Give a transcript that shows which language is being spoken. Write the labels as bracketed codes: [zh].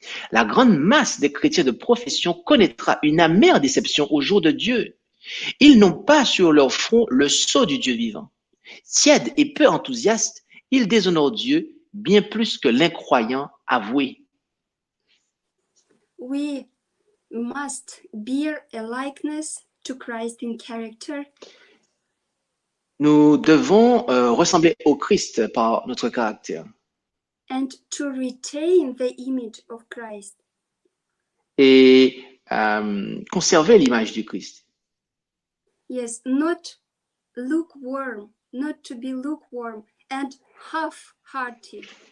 [fr] La grande masse des chrétiens de profession connaîtra une amère déception au jour de Dieu. Ils n'ont pas sur leur front le sceau du Dieu vivant. Tièdes et peu enthousiastes, ils déshonorent Dieu bien plus que l'incroyant avoué. [en] We must bear a likeness to Christ in character. [fr] Nous devons ressembler au Christ par notre caractère [en] And to retain the image of Christ. [fr] et conserver l'image du Christ. [en] Yes, not lukewarm, not to be lukewarm and half-hearted.